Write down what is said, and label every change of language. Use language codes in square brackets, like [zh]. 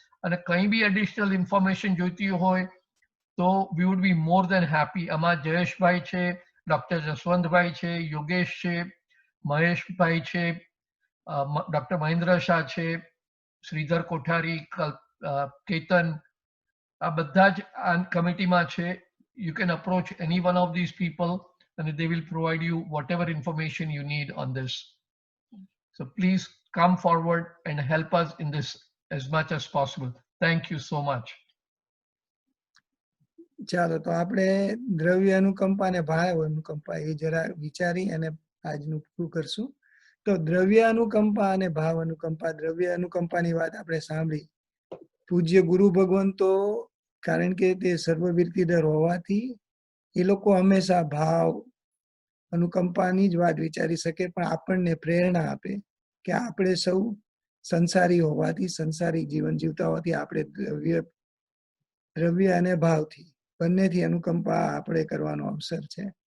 [gu] અને કંઈ બી additional information જોઈતી હોય તો [en] We would be more than happy. [gu] આમાં જયેશભાઈ છે, ડૉક્ટર જસવંતભાઈ છે, યોગેશ છે, મહેશભાઈ છે, ડૉક્ટર મહેન્દ્ર શાહ છે, શ્રીધર કોઠારી, કેતન, આ બધા જ આ કમિટીમાં છે. [en] You can approach any one of these people and they will provide you whatever information you need on this. So please come forward and help us in this as much as possible. Thank you so much. [gu] ચાલો, તો આપણે દ્રવ્ય અનુકંપા અને ભાવ અનુકંપા એ જરા વિચારી અને આજનું પૂરું કરશું. તો દ્રવ્ય અનુકંપા અને ભાવ અનુકંપા, દ્રવ્ય અનુકંપાની વાત આપણે સાંભળી. પૂજ્ય ગુરુ ભગવંતો, કારણ કે તે સર્વવીરતીધર હોવાથી એ લોકો હંમેશા ભાવ અનુકંપાની જ વાત વિચારી શકે, પણ આપણને પ્રેરણા આપે કે આપણે સૌ સંસારી હોવાથી, સંસારી જીવન જીવતા હોવાથી આપણે દ્રવ્ય અને ભાવથી બંનેથી અનુકંપા આપણે કરવાનો અવસર છે.